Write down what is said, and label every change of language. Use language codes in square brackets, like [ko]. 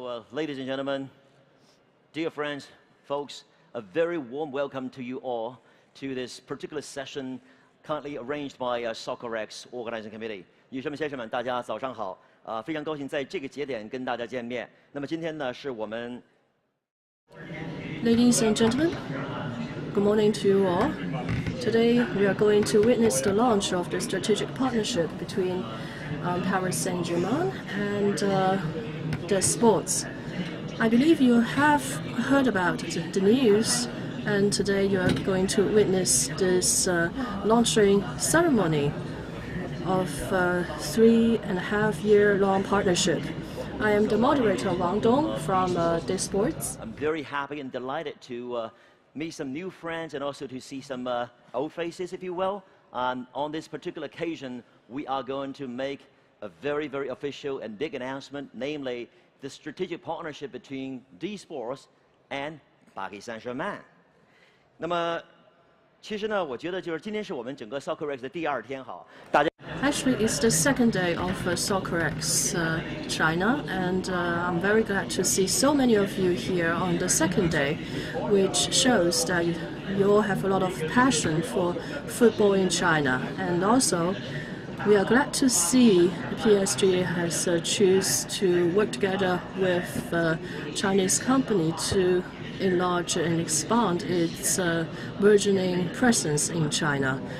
[en] Ladies and gentlemen, dear friends, folks, a very warm welcome to you all to this particular session currently arranged by Soccerex Organizing Committee. [zh] 女士们、先生们，大家早上好！非常高兴在这个节点跟大家见面。那么今天呢，是我们 [en] Ladies and gentlemen, good morning to you all. Today we are going to witness the launch of the strategic partnership between Paris Saint-Germain and DeSports. I believe you have heard about the news, and today you are going to witness this launching ceremony of a 3.5-year-long partnership. I am the moderator Wang from DDMC. I'm very happy and delighted to meet some new friends and also to see some old faces, if you will. On this particular occasion, we are going to make a very, very official and big announcement, namely the strategic partnership between DDMC and Paris Saint-Germain. [zh] 那么，其实呢，我觉得就是今天是我们整个 Soccerex 的第二天哈，大家。 [en] Actually, it's the second day of Soccerex China, and I'm very glad to see so many of you here on the second day, which shows that you all have a lot of passion for football in China. And also, we are glad to see PSG has choose to work together with a Chinese company to enlarge and expand its burgeoning presence in China.